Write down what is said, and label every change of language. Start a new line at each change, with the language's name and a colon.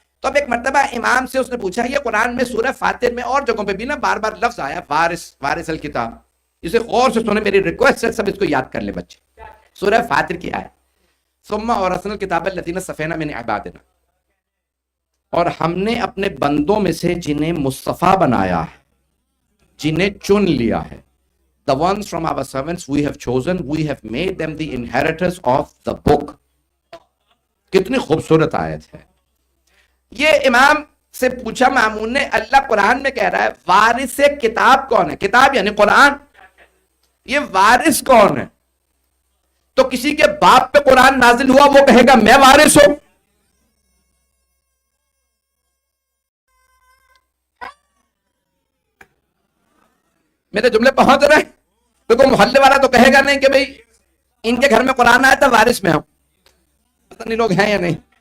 Urdu: تو اب ایک مرتبہ امام سے اس نے پوچھا، یہ قرآن میں سورہ فاتر میں اور جگہوں پہ بھی نا بار بار لفظ آیا وارث، وارث الکتاب، اسے غور سے سنیں، میری ریکویسٹ ہے سب اس کو یاد کر لیں بچے. سورہ فاتر کی آیت،
Arabic: ثم اورثنا الکتاب الذین اصطفینا من عبادنا،
Urdu: اور ہم نے اپنے بندوں میں سے جنہیں مصطفیٰ بنایا ہے، جنہیں چن لیا ہے.
English: The ones from our servants we have chosen, we have made them the inheritors of the book.
Urdu: کتنی خوبصورت آیت ہے. یہ امام سے پوچھا مامون نے، اللہ قرآن میں کہہ رہا ہے وارث کتاب کون ہے؟ کتاب یعنی قرآن، یہ وارث کون ہے؟ تو کسی کے باپ پہ قرآن نازل ہوا وہ کہے گا میں وارث ہوں؟ میرے جملے پہنچ رہے ہیں؟ تو کوئی محلے والا تو کہے گا نہیں کہ بھئی ان کے گھر میں قرآن آیا تھا وارث میں ہوں. پتہ نہیں لوگ ہیں یا نہیں.